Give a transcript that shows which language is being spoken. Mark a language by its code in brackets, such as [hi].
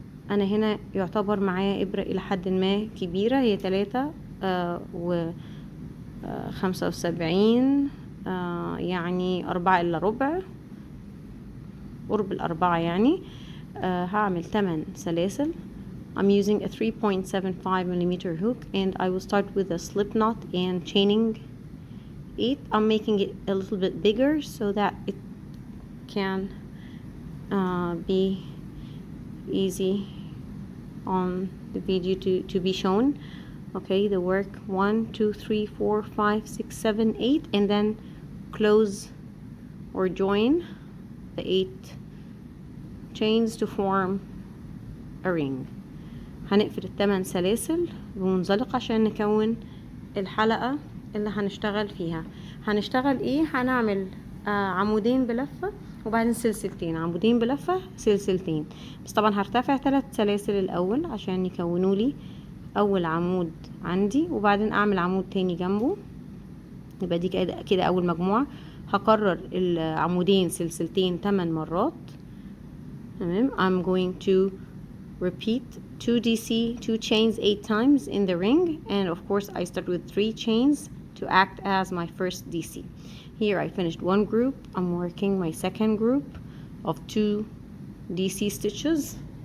[ar] أنا هنا يعتبر معايا إبرة إلى حد ما كبيرة، هي 3.75 يعني 4 إلا ربع، قرب ال4 يعني. هعمل 8 سلاسل. [en] I'm using a 3.75 millimeter hook, and I will start with a slip knot and chaining it. I'm making it a little bit bigger so that it can be easy on the video to be shown. Okay, the work 1 2 3 4 5 6 7 8, and then close or join the 8 chains to form a ring. [ar] هنقفل ال8 سلاسل بمنزلقة عشان نكون الحلقة اللي هنشتغل فيها. هنشتغل ايه؟ هنعمل عمودين بلفة وبعدين سلسلتين، عمودين بلفة سلسلتين، بس طبعا هرتفع 3 سلاسل الاول عشان يكونوا لي اول عمود عندي، وبعدين اعمل عمود تاني جنبه، يبقى دي كده اول مجموعة. هكرر العمودين سلسلتين 8 مرات. تمام. [en] I'm going to repeat 2 DC 2 chains 8 times in the ring, and of course I start with 3 chains to act as my first DC. Here I finished one group. I'm working my second group of 2 DC stitches.